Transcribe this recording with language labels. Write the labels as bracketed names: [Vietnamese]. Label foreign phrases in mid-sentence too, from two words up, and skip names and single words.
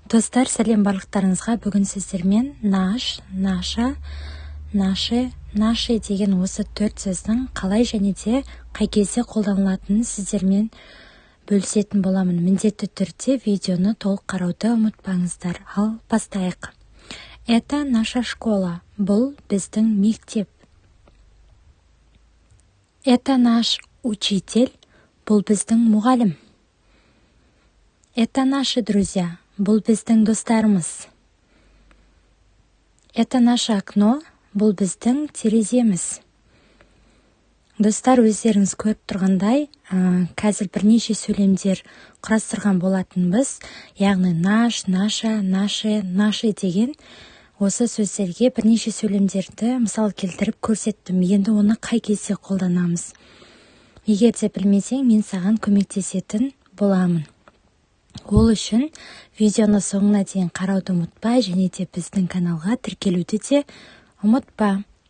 [Kazakh] Достар, сәлем барлықтарыңызға. Бүгін сіздермен [Russian] наш, наша, наши [Kazakh] деген осы 4 сөздің қалай және де қай кезде қолданылатынын сіздермен бөлісетін боламын. Міндетті түрде видеоны толық қарауды ұмытпаңыздар. Ал бастайық. [Russian] Это наша школа. [Kazakh] Бұл біздің мектеп. [Russian] Это наш учитель. [Kazakh] Бұл біздің мұғалім. [Russian] Это наши друзья. [Kazakh] Бұл біздің достарымыз. [Russian] Это наше окно. [Kazakh] Бұл біздің тереземіз. Достар, өздеріңіз көріп тұрғандай, қазір бірнеше сөйлемдер құрастырған болатынбыз. Яғни [Russian] наш, наша, наши [Kazakh] деген осы сөздерге бірнеше сөйлемдерді мысал келтіріп көрсеттім. Енді оны қай кезде қолданамыз? Егер де білмесең, мен саған көмектесетін боламын. Ол үшін видеоны соңына дейін қарауды ұмытпа, және де біздің каналға тіркелуді де ұмытпа.